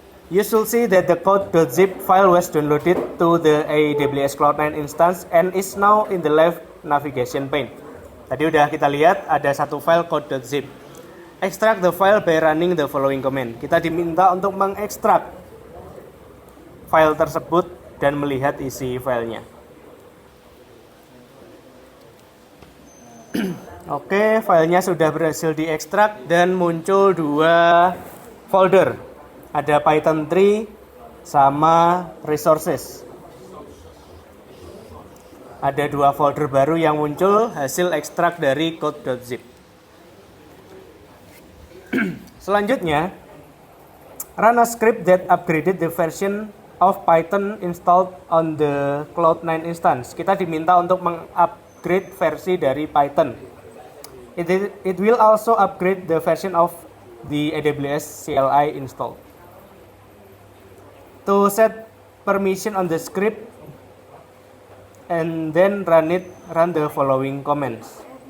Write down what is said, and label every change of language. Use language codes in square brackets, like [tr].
[en] You should see that the code.zip file was downloaded to the AWS Cloud9 instance and is now in the left navigation pane. [id] Tadi udah kita lihat ada satu file code.zip. [en] Extract the file by running the following command. [id] Kita diminta untuk mengekstrak file tersebut dan melihat isi filenya. Oke, filenya sudah berhasil diekstrak dan muncul dua folder. Ada Python 3 sama resources. Ada dua folder baru yang muncul hasil ekstrak dari code.zip. Selanjutnya, [en] run a script that upgraded the version of Python installed on the Cloud9 instance. [id] Kita diminta untuk mengupgrade versi dari Python. [en] It will also upgrade the version of the AWS CLI installed. To set permission on the script and then run the following commands.